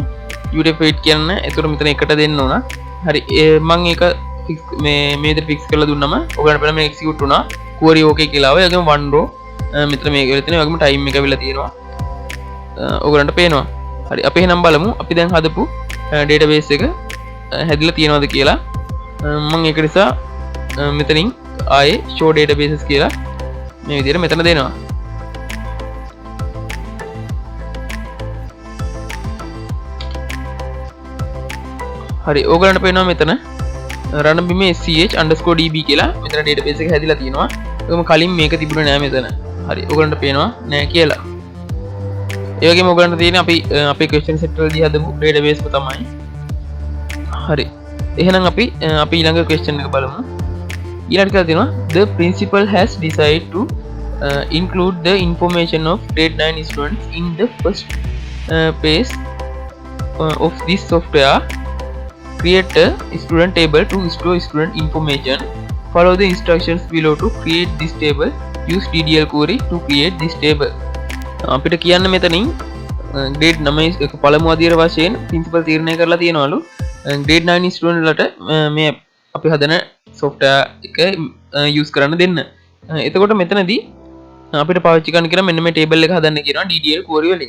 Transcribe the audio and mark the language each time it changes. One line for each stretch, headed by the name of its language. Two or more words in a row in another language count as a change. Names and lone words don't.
Sinhala: UTF-8 කියන්නේ ඒතර මෙතන එකට දෙන්න ඕන. හරි මම ඒක මේ විදිහට fix කරලා දුන්නම ඔයගලන්ට බලන්න මේ execute වුණා.
English: query okay
Sinhala: කියලා ආවා. ඒකම
English: one row
Sinhala: මෙතන මේක වෙලා තියෙනවා. ඒකම time එක වෙලා තියෙනවා. ඔයගලන්ට පේනවා. හරි අපි එහෙනම් බලමු අපි දැන් හදපු database එක හැදිලා තියෙනවද කියලා. මම ඒක නිසා මෙතනින් ආයේ
English: show databases
Sinhala: කියලා මේ විදිහට මෙතන දෙනවා. හරි ඕගලන්ට පේනවා මෙතන ranabima _sch_db කියලා මෙතන database එක හැදිලා තියෙනවා. ඒකම කලින් මේක තිබුණේ නෑ මෙතන. හරි ඕගලන්ට පේනවා නෑ කියලා. ඒ වගේම ඕගලන්ට තියෙන්නේ අපි අපේ
English: question set
Sinhala: වලදී හදපු database එක තමයි. හරි එහෙනම් අපි ඊළඟ question එක බලමු. ඊළඟට කියලා තියෙනවා
English: the principal has decided to include the information of grade 9 students in the first page of this software. Create a student table to store student information. Follow the instructions below to create this table. Use DDL query to create this table.
Sinhala: අපිට කියන්න මෙතනින් grade 9 එක පළමු අදියර වශයෙන් principal තීරණය කරලා තියෙනවලු
English: grade 9 student
Sinhala: වලට මේ අපි හදන software එක use කරන්න දෙන්න. එතකොට මෙතනදී අපිට පාවිච්චි කරන්න කියලා මෙන්න මේ table එක හදන්න කියනවා
English: DDL query
Sinhala: වලින්.